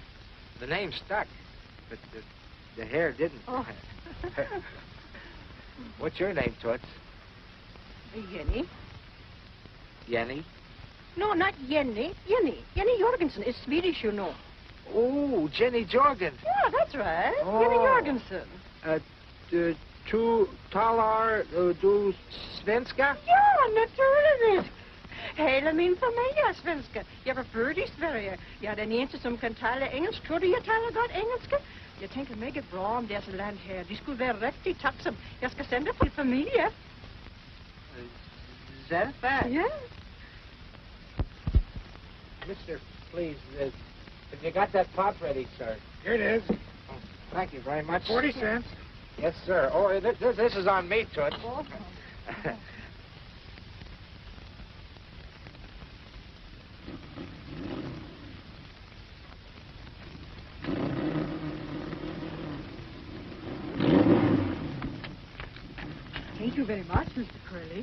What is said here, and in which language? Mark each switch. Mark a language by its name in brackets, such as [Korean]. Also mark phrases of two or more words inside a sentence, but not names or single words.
[English] The name stuck, but the hair didn't. Oh. What's your name, Toots? Jenny? Yenny? No, not Jenny. Jenny. Jenny Juergensen is Swedish, you know. Oh, Jenny Juergens. Yeah, that's right. Oh. Jenny Juergensen. [Swedish] tu talar du svenska? [Dutch] Ja, natuurlijk. [Danish] Hele min familie er svenska. Jeg var født i Sverige. Jeg er den eneste, som kan tale engelsk. Tror du, jeg taler godt engelsk? Jeg tænker meget bra om deres land her. De skulle være rigtig takksom. Jeg skal sende til familie. [English] Setback? [Danish] Ja. [English] Mister, please, have you got that pop ready, sir? Here it is. Oh, thank you very much. 40 cents. Yes, sir. Oh, this is on me, Toots. Thank you very much, Mr. Curly.